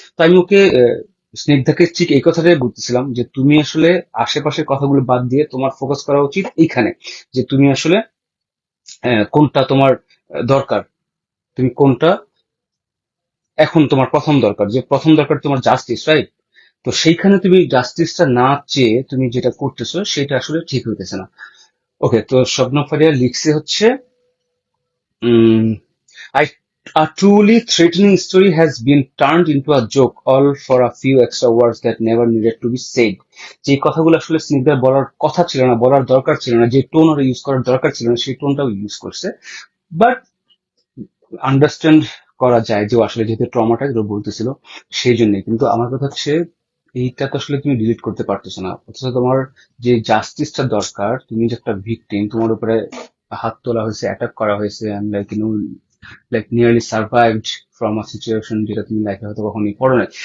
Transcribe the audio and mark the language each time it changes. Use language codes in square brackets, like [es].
[bn] তো আমি ওকে স্নিগ্ধাকে ঠিক এই কথাটাই বলতেছিলাম যে তুমি আসলে আশেপাশের কথাগুলো বাদ দিয়ে তোমার ফোকাস করা উচিত এইখানে, যে তুমি আসলে কোনটা তোমার দরকার, তুমি কোনটা এখন তোমার প্রথম দরকার, যে প্রথম দরকার তোমার জাস্টিস, রাইট? তো সেইখানে তুমি জাস্টিসটা না চেয়ে তুমি যেটা করতেছো সেটা আসলে ঠিক হইতেছে না। ওকে, তো স্বপ্ন ফারিয়া লিখছে হচ্ছে, [en] A truly threatening story has been turned into a joke, all for a few extra words that never needed to be said. [bn] যে কথাগুলো আসলে স্নিগ্ধার বলার কথা ছিল না, বলার দরকার ছিল না, যে টোন ওরা ইউজ করার দরকার ছিল না, সেই টোনটাও ইউজ করছে। বাট আন্ডারস্ট্যান্ড করা যায় যে ও আসলে যেহেতু ট্রমাটাইজ ও বলতেছিল সেই জন্যই। কিন্তু আমার কথা হচ্ছে এইটা তো আসলে তুমি ডিলিট করতে পারতেছো না, অথচ তোমার যে জাস্টিসটা দরকার, তুমি যে একটা ভিকটিম, তোমার উপরে হাত তোলা হয়েছে, অ্যাটাক করা হয়েছে, [en] and like like nearly survived from a situation [bn] যেটা তুমি লাইফে হয়তো কখনোই পড়ো নাই।